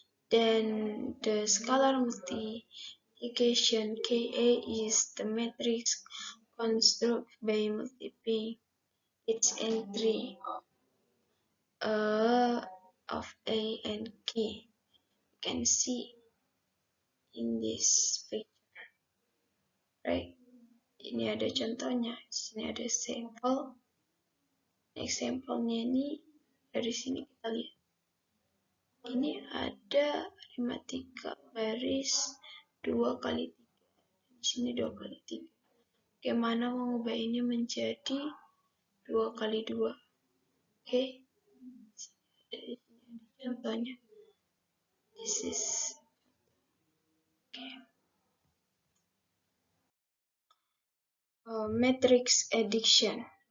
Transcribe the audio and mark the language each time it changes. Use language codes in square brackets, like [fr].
[en] Then the scalar multiplication Ka is the matrix constructed by multiplying its entry of A and K. You can see in this picture, right? [id] Ini ada contohnya, sini ada sampel. Example-nya ini dari sini kita lihat. Ini ada aritmatika baris 2 kali 3. Di sini 2 kali 3. Bagaimana mengubah ini menjadi 2 kali 2? Oke. Dari sini ada contohnya. [en] This is matrix addition.